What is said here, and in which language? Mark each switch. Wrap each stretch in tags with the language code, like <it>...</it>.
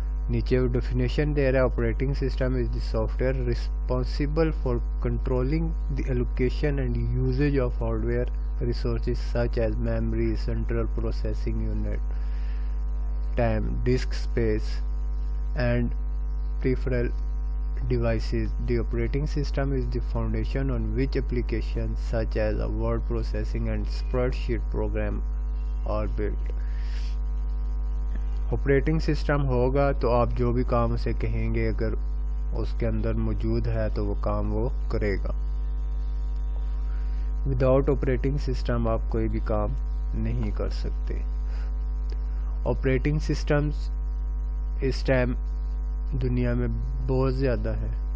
<hi>नीचे वो डेफिनेशन दे रहा है,</hi> <en>Operating system is the software responsible for controlling the allocation and usages of hardware resources such as memory, central processing unit, time, disk space and peripheral devices. The operating system is the foundation on which applications such as a word processing and spreadsheet program are built.</en> <hi>Operating system होगा तो आप जो भी काम उसे कहेंगे अगर उसके अंदर मौजूद है तो वो काम वो करेगा. विदाउट ऑपरेटिंग सिस्टम आप कोई भी काम नहीं कर सकते. ऑपरेटिंग सिस्टम्स इस टाइम दुनिया में बहुत ज़्यादा है.</hi>